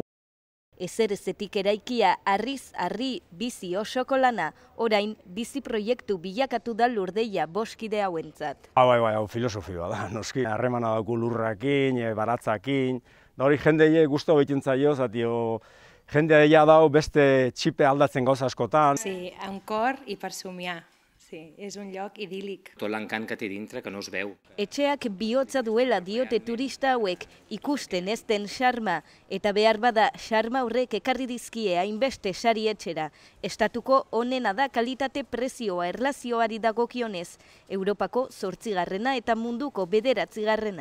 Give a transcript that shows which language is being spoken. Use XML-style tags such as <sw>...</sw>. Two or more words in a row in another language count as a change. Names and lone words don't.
<eu>Ezerezetik eraikia harriz harri bizi osoko lana, orain bizi proiektu bilakatu da Lurdeia boskide hauentzat. Bai, hau filosofioa da, noski. Harremana dauku lurrakin, baratzakin, da hori jendeie guztu egiten zaio, jendea dau beste txipe aldatzen gauza askotan.</eu> <ca>Sí, un cor i per somiar. Sí, és un lloc idíl·lic. Tot l'encant que té dintre que no es veu.</ca> <eu>Etxeak bihotza duela diote turista hauek ikusten ez den xarma, eta behar bada xarma horrek ekarri dizkie hainbeste sari etxera. Estatuko onena da kalitate prezioa erlazioari dagokionez, Europako 8. eta munduko 9.</eu>